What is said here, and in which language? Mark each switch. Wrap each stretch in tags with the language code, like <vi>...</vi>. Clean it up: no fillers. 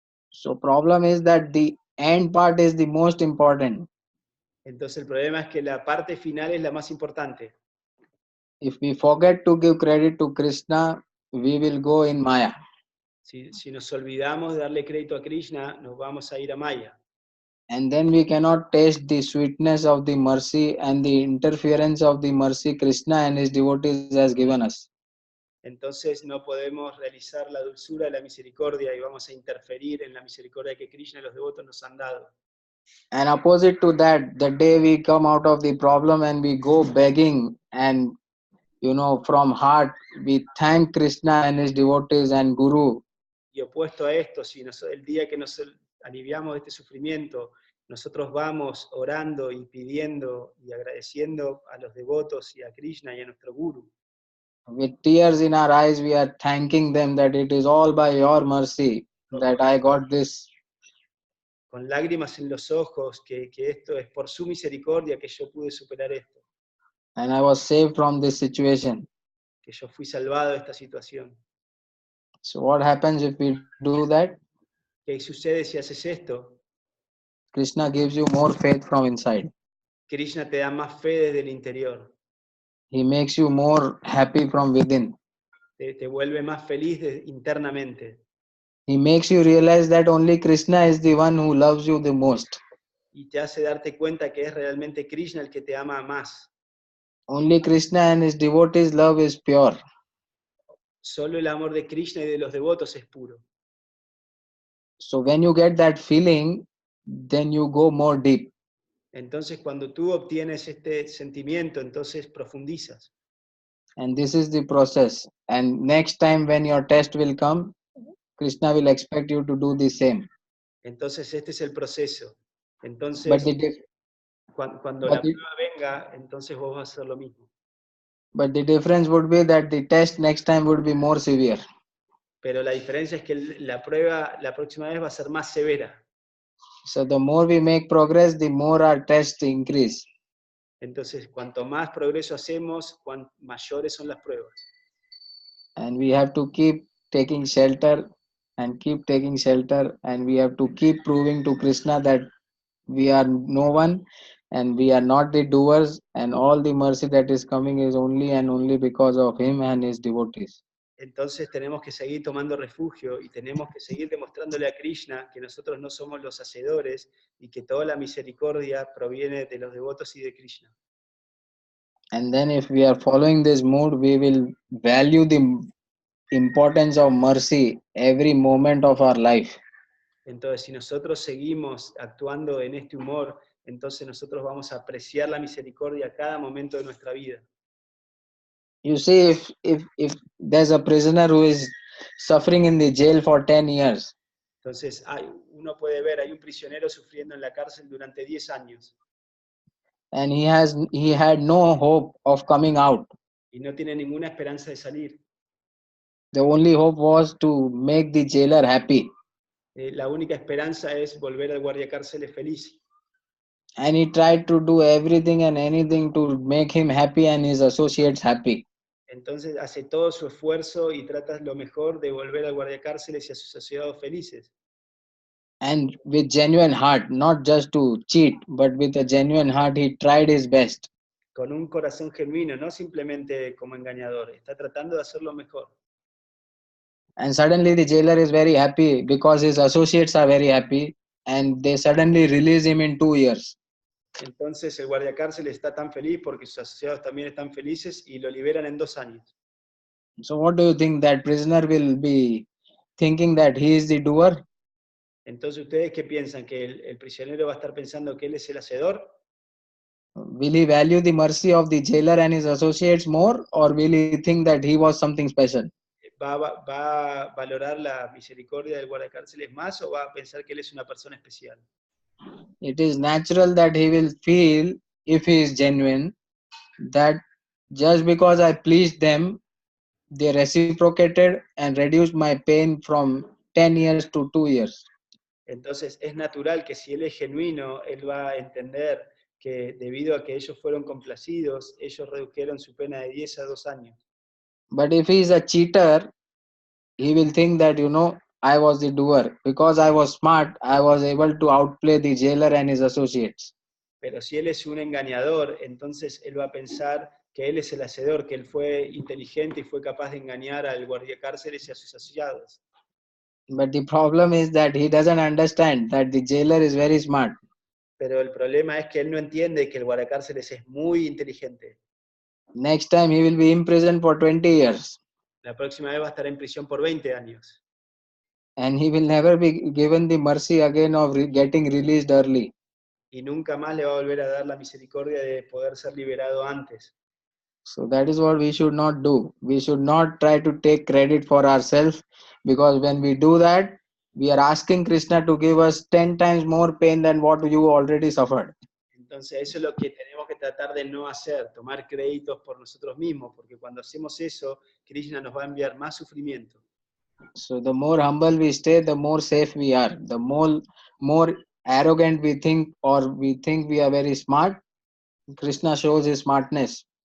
<en>So problem is that the end part is the most important.</en> <es>Entonces el problema es que la parte final es la más importante.</es> <en>If we forget to give credit to Krishna, we will go in Maya.</en> <es>Si nos olvidamos de darle crédito a Krishna, nos vamos a ir a Maya.</es> <en>And then we cannot taste the sweetness of the mercy and the interference of the mercy Krishna and his devotees has given us.</en> <es>Entonces no podemos realizar la dulzura de la misericordia y vamos a interferir en la misericordia que Krishna y los devotos nos han dado.</es> <en>And opposite to that, the day we come out of the problem and we go begging and from heart we thank Krishna and his devotees and Guru.</en> <es>Y opuesto a esto, si el día que nos aliviamos de este sufrimiento, nosotros vamos orando y pidiendo y agradeciendo a los devotos y a Krishna y a nuestro Guru.</es> <en>With tears in our eyes, we are thanking them that it is all by your mercy that I got this.</en> <es>Con lágrimas en los ojos, que esto es por su misericordia que yo pude superar esto.</es> <en>And I was saved from this situation.</en> <es>Que yo fui salvado de esta situación.</es> <en>So what happens if we do that?</en> <es>¿Qué sucede si haces esto?</es> <en>Krishna gives you more faith from inside.</en> <es>Krishna te da más fe desde el interior.</es> <en>He makes you more happy from within.</en> <es>Te te vuelve más feliz internamente.</es> <en>He makes you realize that only Krishna is the one who loves you the most.</en> <es>Y te hace darte cuenta que es realmente Krishna el que te ama más.</es> <en>Only Krishna and his devotees' love is pure.</en> <es>Solo el amor de Krishna y de los devotos es puro.</es> <en>So when you get that feeling, then you go more deep.</en> <es>Entonces cuando tú obtienes este sentimiento, entonces profundizas.</es> <en>And this is the process. And next time when your test will come, Krishna will expect you to do the same.</en> <es>Entonces este es el proceso.</es> <en>But</en> <es>Entonces</es> <en>the,</en> <es>cuando</es> <en>but</en> <es>la</es> <en>the,</en> <es>prueba venga, entonces vos vas a hacer lo mismo.</es> <en>but the difference would be that the test next time would be more severe.</en> <es>Pero la diferencia es que la prueba la próxima vez va a ser más severa.</es> <en>So the more we make progress, the more our tests increase.</en> <es>Entonces, cuanto más progreso hacemos, mayores son las pruebas.</es> <en>And we have to keep taking shelter and keep taking shelter, and we have to keep proving to Krishna that we are no one and we are not the doers, and all the mercy that is coming is only and only because of him and his devotees.</en> <es>Entonces tenemos que seguir tomando refugio y tenemos que seguir demostrándole a Krishna que nosotros no somos los hacedores y que toda la misericordia proviene de los devotos y de Krishna.</es> <en>And then if we are following this mood, we will value the importance of mercy every moment of our life.</en> <es>Entonces, si nosotros seguimos actuando en este humor, entonces nosotros vamos a apreciar la misericordia a cada momento de nuestra vida.</es> <en>You see, if there's a prisoner who is suffering in the jail for 10 years,</en> <es>Entonces, uno puede ver, hay un prisionero sufriendo en la cárcel durante 10 años</es> <en>and he had no hope of coming out.</en> <es>y no tiene ninguna esperanza de salir.</es> <en>The only hope was to make the jailer happy.</en> <es>La única esperanza es volver al guardiacárceles feliz.</es> <en>And he tried to do everything and anything to make him happy and his associates happy.</en> <es>Entonces hace todo su esfuerzo y trata lo mejor de volver al guardiacárceles y a sus asociados felices.</es> <en>And with genuine heart, not just to cheat, but with a genuine heart, he tried his best.</en> <es>Con un corazón genuino, no simplemente como engañador. Está tratando de hacer lo mejor.</es> <en>And suddenly the jailer is very happy because his associates are very happy, and they suddenly release him in 2 years.</en> <es>Entonces el guardiacárceles está tan feliz porque sus asociados también están felices y lo liberan en 2 años.</es> <en>So what do you think, that prisoner will be thinking that he is the doer?</en> <es>Entonces, ¿ustedes qué piensan? ¿Que el prisionero va a estar pensando que él es el hacedor?</es> <en>Will he value the mercy of the jailer and his associates more, or will he think that he was something special?</en> <es>¿Va a valorar la misericordia del guardacárceles más o va a pensar que él es una persona especial?</es> <en>It is natural that he will feel, if he is genuine, that just because I pleased them, they reciprocated and reduced my pain from 10 years to 2 years.</en> <es>Entonces es natural que si él es genuino, él va a entender que debido a que ellos fueron complacidos, ellos redujeron su pena de 10 a 2 años.</es> <en>But if he is a cheater, he will think that, I was the doer. Because I was smart, I was able to outplay the jailer and his associates.</en> <es>Pero si él es un engañador, entonces él va a pensar que él es el hacedor, que él fue inteligente y fue capaz de engañar al guardiacárceles y a sus asociados.</es> <en>But the problem is that he doesn't understand that the jailer is very smart.</en> <es>Pero el problema es que él no entiende que el guardacárceles es muy inteligente.</es> <en>Next time he will be imprisoned for 20 years.</en> <es>La próxima vez va a estar en prisión por 20 años.</es> <en>And he will never be given the mercy again of getting released early.</en> <es>Y nunca más le va a volver a dar la misericordia de poder ser liberado antes.</es> <en>So that is what we should not do. We should not try to take credit for ourselves, because when we do that, we are asking Krishna to give us 10 times more pain than what you already suffered.</en> <es>Entonces eso es lo que tenemos que tratar de no hacer, tomar créditos por nosotros mismos, porque cuando hacemos eso, Krishna nos va a enviar más sufrimiento.</es> <en>So the more humble we stay, the more safe we are. The more arrogant we think, or we think we are very smart, Krishna shows his smartness</en>